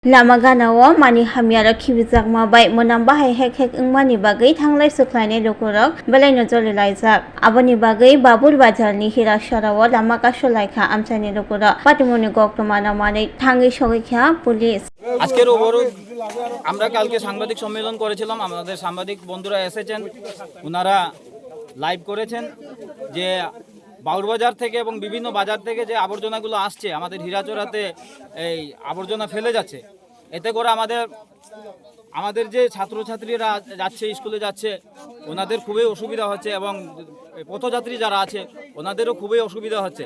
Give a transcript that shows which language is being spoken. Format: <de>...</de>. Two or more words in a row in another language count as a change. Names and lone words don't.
<trp>Lama ganawo mani hamyara khibijak mabai monam bahai hek wngmani bagui thanglai suklainai rokorok belai no jolilaijak aboni bagui babur bazar ni hira sarao lama kasolaikha amchani rokorok patimoni goktomana manei thangui sogaikha police</trp> <bn>আজকের অবরোধ আমরা কালকে সাংবাদিক সম্মেলন করেছিলাম। আমাদের সাংবাদিক বন্ধুরা এসেছেন, ওনারা লাইভ করেছেন যে বাউরবাজার থেকে এবং বিভিন্ন বাজার থেকে যে আবর্জনাগুলো আসছে আমাদের হীরাচড়াতে এই আবর্জনা ফেলে যাচ্ছে, এতে করে আমাদের যে ছাত্রছাত্রীরা যাচ্ছে স্কুলে যাচ্ছে ওনাদের খুবই অসুবিধা হচ্ছে এবং পথযাত্রী যারা আছে ওনাদেরও খুবই অসুবিধা হচ্ছে।</bn>